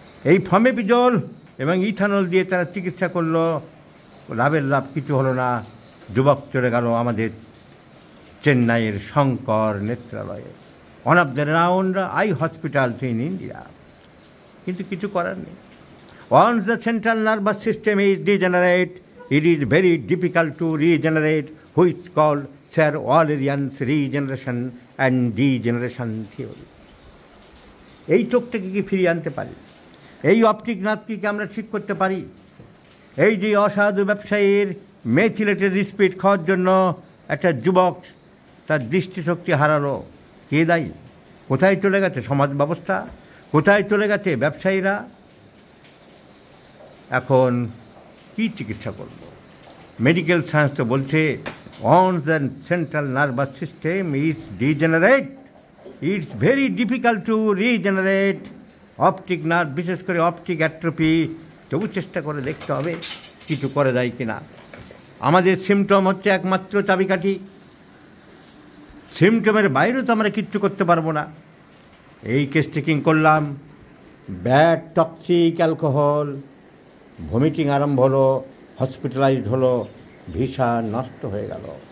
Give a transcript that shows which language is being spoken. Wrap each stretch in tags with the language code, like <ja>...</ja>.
<bn>এই ফমেপিজল এবং ইথানল দিয়ে তারা চিকিৎসা করলো, লাভের লাভ কিছু হলো না। যুবক চলে গেল আমাদের চেন্নাইয়ের Shankar নেত্রালয়ে,</bn> <en>One of the round eye hospitals in India.</en> <bn>কিন্তু কিছু করার নেই।</bn> <en>Once the central nervous system is degenerate, it is very difficult to regenerate, which is called Sir Walerian's regeneration and degeneration theory.</en> <bn>এই চোখটাকে কি ফিরিয়ে আনতে পারি? এই অপটিক নার্ভকে আমরা ঠিক করতে পারি? এই যে অসাধু ব্যবসায়ীর মেথিলেটেড স্পিরিট খাওয়ার জন্য একটা যুবক তার দৃষ্টিশক্তি হারালো, কে দায়ী? কোথায় চলে গেছে সমাজ ব্যবস্থা? কোথায় চলে গেছে ব্যবসায়ীরা? এখন কী চিকিৎসা করব? মেডিকেল সায়েন্স তো বলছে</bn> <en>once the central nervous system is degenerate, it's very difficult to regenerate.</en> <bn>Optic nerve, বিশেষ করে অপটিক অ্যাট্রোফি, তবু চেষ্টা করে দেখতে হবে কিছু করে দেয় কিনা। আমাদের সিমটম হচ্ছে একমাত্র চাবিকাঠি। সিমটমের বাইরেও তো আমরা কিচ্ছু করতে পারবো না। এই কেস টেকিং করলাম, ব্যাড টক্সিক অ্যালকোহল, ভমিটিং আরম্ভ হলো, হসপিটালাইজড হলো, ভিসা নষ্ট হয়ে গেল।</bn>